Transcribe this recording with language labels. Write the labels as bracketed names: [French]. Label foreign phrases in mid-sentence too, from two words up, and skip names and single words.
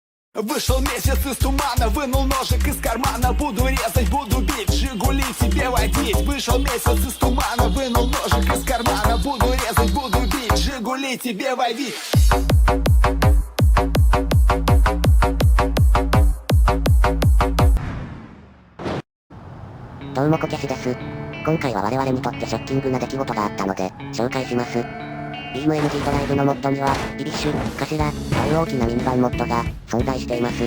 [Russian] Вышел месяц из тумана, вынул ножик из кармана. Буду резать, буду бить, Жигули тебе водить. Вышел месяц из тумана, вынул ножик из кармана. Буду резать, буду бить, Жигули тебе водить. [Japanese] どうもこけしです。今回は我々にとってショッキングな出来事があったので、紹介します。BeamNG ドライブのモッドには、イビッシュ、カシラ、という大きなミニバンモッドが存在しています。